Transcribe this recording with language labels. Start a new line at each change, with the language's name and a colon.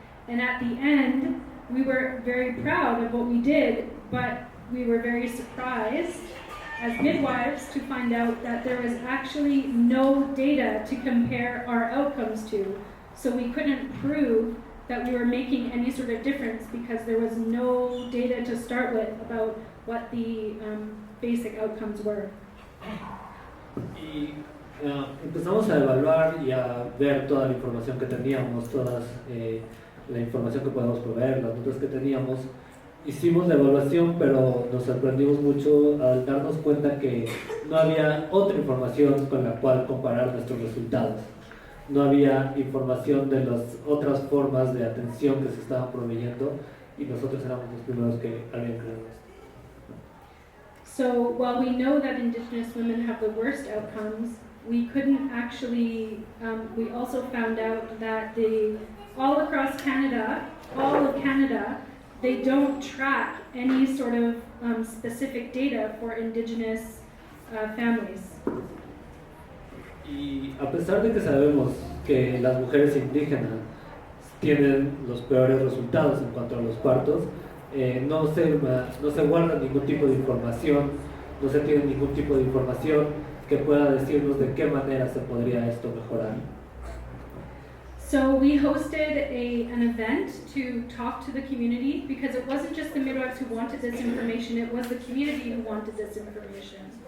English: And at the end, we were very proud of what we did, but we were very surprised as midwives to find out that there was actually no data to compare our outcomes to. So we couldn't prove that we were making any sort of difference because there was no data to start with about what the basic outcomes were.
Spanish: Y empezamos a evaluar y a ver toda la información que teníamos, la información que podemos proveer, las notas que teníamos. Hicimos la evaluación, pero nos sorprendimos mucho al darnos cuenta que no había otra información con la cual comparar nuestros resultados. No había información de las otras formas de atención que se estaban proveyendo y nosotros éramos los primeros que habían creado esto.
English: So while we know that Indigenous women have the worst outcomes, we couldn't actually, we also found out that all across Canada, all of Canada, they don't track any sort of specific data for Indigenous families.
Spanish: Y a pesar de que sabemos que las mujeres indígenas tienen los peores resultados en cuanto a los partos, no se guarda ningún tipo de información, no se tiene ningún tipo de información que pueda decirnos de qué manera se podría esto mejorar.
English: So we hosted an event to talk to the community because it wasn't just the midwives who wanted this information, it was the community who wanted this information.